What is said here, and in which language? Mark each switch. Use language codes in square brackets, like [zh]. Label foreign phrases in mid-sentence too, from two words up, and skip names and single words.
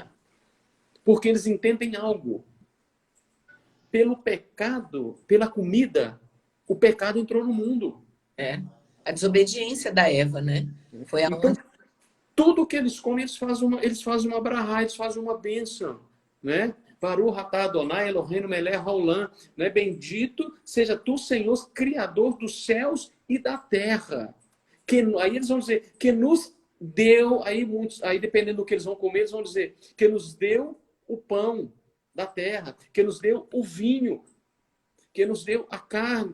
[pt] Porque eles entendem algo. Pelo pecado, pela comida, o pecado entrou no mundo. A desobediência da Eva, né? Foi a Então, tudo que eles comem, eles fazem uma brahá, eles fazem uma bênção, né? [he] ברוך אתה אדוני אלוהינו מלך העולם, [pt] né? Bendito seja tu, Senhor, Criador dos céus e da terra. Aí eles vão dizer, que nos deu, aí dependendo do que eles vão comer, eles vão dizer, que nos deu o pão da terra, que nos deu o vinho, que nos deu a carne.